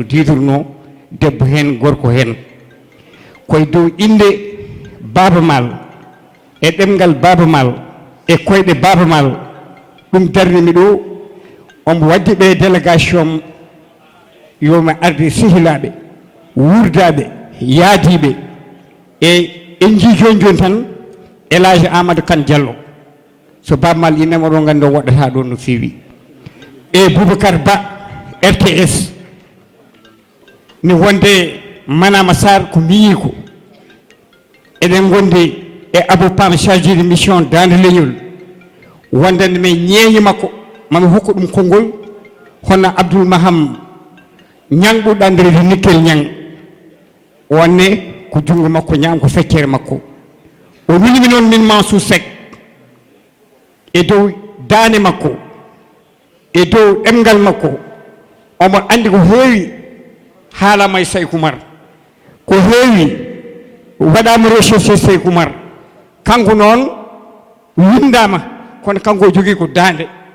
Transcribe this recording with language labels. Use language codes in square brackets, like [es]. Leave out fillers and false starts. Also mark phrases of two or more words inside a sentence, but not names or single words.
[ff] didorno debbo hen gorko hen koye dow inde Baba Mal e ɗemgal Baba Mal e koyɗe Baba Mal ɗum darnimi ɗo omo waddi ɓe délégation yomi arde sehilaɓe wurdaɓe yaadiɓe e en jii joni tan Elage Amadou Kane Diallo so Baba Mal innama ɗo gandi o waɗata ɗo no fewi e Boubacar Ba RTS ni wonde Manama Sarr ko mbiyi ko eɗen gondi e Abou Pam [fr] chargé de mission [ff] Dande Leñol wondande men ñeeñi makko mami hokka ɗum konngol hono Abdoul Maham ñangɓuɗo andirede Nikkel Ñang wonne ko junngo makko ñaam ko feccere makko o wilimi noon min Mansour Seck e dow daane makko e dow ɗemgal makko omo andi ko heewi haalama e Sékou Oumar ko heewi waɗama recherché Sékou Oumar kanko noon windama kono kanko o jogui ko dande